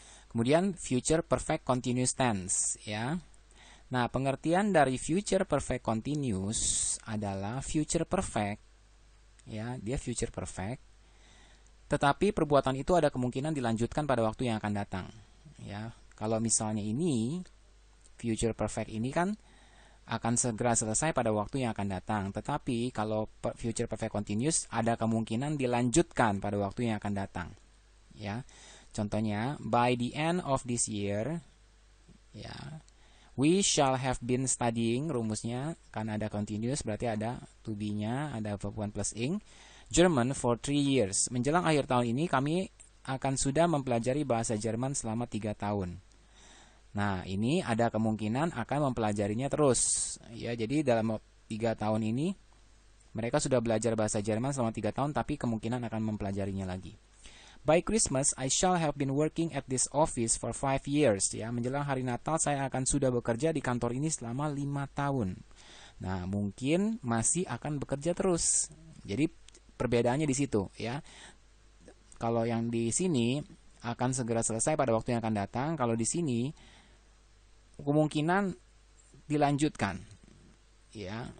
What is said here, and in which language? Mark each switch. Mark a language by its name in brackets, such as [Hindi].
[Indonesian] Kemudian future perfect continuous tense, ya. Nah, pengertian dari future perfect continuous adalah future perfect, ya, dia future perfect, tetapi perbuatan itu ada kemungkinan dilanjutkan pada waktu yang akan datang, ya. Kalau misalnya ini future perfect ini kan akan segera selesai pada waktu yang akan datang, tetapi kalau future perfect continuous ada kemungkinan dilanjutkan pada waktu yang akan datang, ya. [English] Contohnya, by the end of this year, ya, we shall have been studying. [Indonesian] Rumusnya karena ada continuous berarti ada to be-nya, ada verb one plus ing, [English] German for 3 years. [Indonesian] Menjelang akhir tahun ini kami akan sudah mempelajari bahasa Jerman selama 3 tahun. Nah, ini ada kemungkinan akan mempelajarinya terus, ya. Jadi dalam 3 tahun ini mereka sudah belajar bahasa Jerman selama 3 tahun, tapi kemungkinan akan mempelajarinya lagi. [English] By Christmas, I shall have been working at this office for 5 years. [Indonesian] Ya, menjelang hari Natal saya akan sudah bekerja di kantor ini selama 5 tahun. Nah, mungkin masih akan bekerja terus. Jadi perbedaannya di situ, ya. Kalau yang di sini akan segera selesai pada waktu yang akan datang. Kalau di sini kemungkinan dilanjutkan, ya.